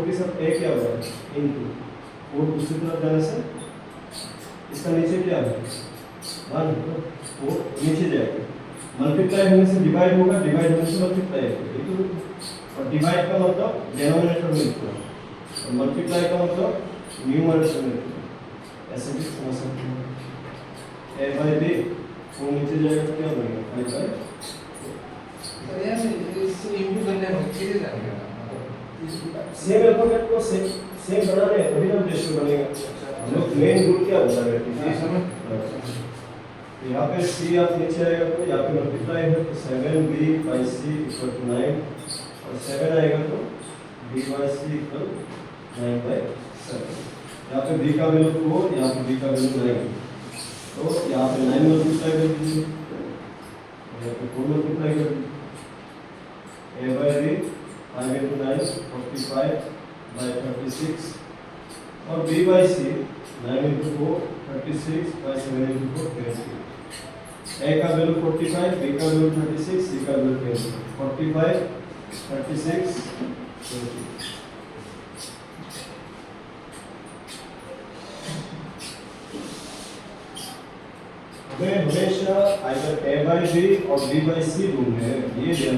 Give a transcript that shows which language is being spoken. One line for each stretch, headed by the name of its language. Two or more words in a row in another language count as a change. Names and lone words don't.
Hindi: के साथ a क्या होगा इनटू 4 दूसरी तरफ जाने से इसका नीचे क्या है 1 तो 4 नीचे जाएगा मल्टीप्लाई होने से डिवाइड होगा डिवाइड होने से मल्टीप्लाई होगा और डिवाइड का मतलब डिनोमिनेटर में लिखना और मल्टीप्लाई का मतलब न्यूमरेटर में लिखना ऐसे भी समझ सकते हैं a by b 4 नीचे जाएगा क्या बनेगा 5 by तो यार इससे इंटू करने में कैसे जाएगा सेम अल्फाबेट को सेम बनाने हैं तभी ना रेशियो बनेगा हम लोग मेन रूल क्या होता है हाँ, समझ। तो यहाँ पे c आप नीचे आएगा तो यहाँ पे मल्टीप्लाई है तो 7b by c
English: equal to
Hindi: 9 और 7 आएगा तो b by c इक्वल 9 by 7 यहाँ पे b का वैल्यू 4 यहाँ पे b का वैल्यू 9 तो यहाँ पे 9 मल्टीप्लाई कर दीजिए यहाँ पे 4 मल्टीप्लाई कर दीजिए a by b 5 into 9 45 by 36 और b by c 9 into 4 36 by 7 into 4 20 a का वैल्यू 45 b का वैल्यू 36 c का वैल्यू 20 45 36 20 हमें हमेशा आइदर a by b और b by c ढूंढने हैं ये ध्यान